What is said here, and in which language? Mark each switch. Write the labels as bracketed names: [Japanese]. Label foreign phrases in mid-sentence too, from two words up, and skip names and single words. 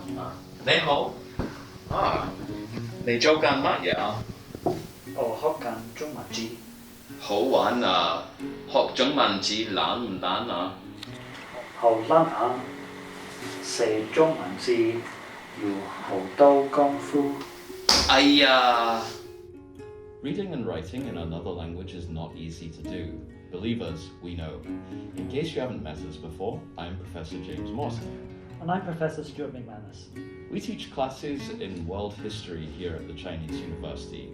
[Cantonese] 你好，你做緊乜嘢啊？我學緊中文字，好玩啊！學中文字難唔難啊？好難啊！寫中文字要好多功夫。哎呀！ [English] Reading and writing in another language is not easy to do. Believe us, we know. In case you haven't met us before, I'm Professor James Morton. And I'm Professor Stuart McManus. We teach classes in world history here at the Chinese University.